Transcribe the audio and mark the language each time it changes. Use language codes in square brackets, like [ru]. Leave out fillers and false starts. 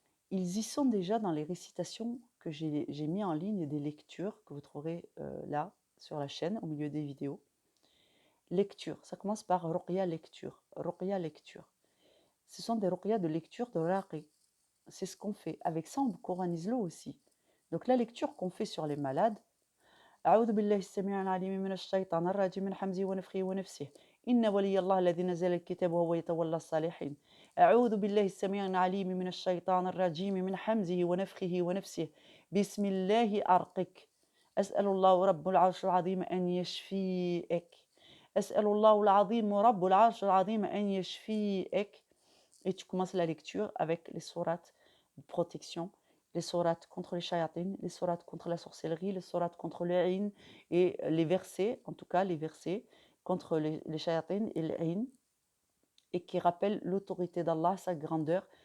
[fr] Ils y sont déjà dans les récitations que j'ai mis en ligne, des lectures que vous trouverez là sur la chaîne au milieu des vidéos. Lecture, ça commence par ruqya lecture. Ruqya lecture. Ce sont des ruqya de lecture de raqi. C'est ce qu'on fait. Avec ça, on coranise l'eau aussi. Donc la lecture qu'on fait sur les malades, [ar] أعوذ بالله السميع العليم من الشيطان الرجيم من حمزه ونفخه ونفسه إن ولي الله الذي نزل الكتاب وهو يتولى الصالحين أعوذ بالله السميع العليم من الشيطان الرجيم من حمزه ونفخه ونفسه بسم الله أرقك أسأل الله رب العرش العظيم أن يشفيك أسأل الله العظيم رب العرش العظيم أن يشفيك. [fr] Et tu commences la lecture avec les sourates de protection, les sourates contre les shayatines, les sourates contre la sorcellerie, les sourates contre les aïn, et les versets, en tout cas les versets contre les shayatines et les aïn, et qui rappellent l'autorité d'Allah, sa grandeur.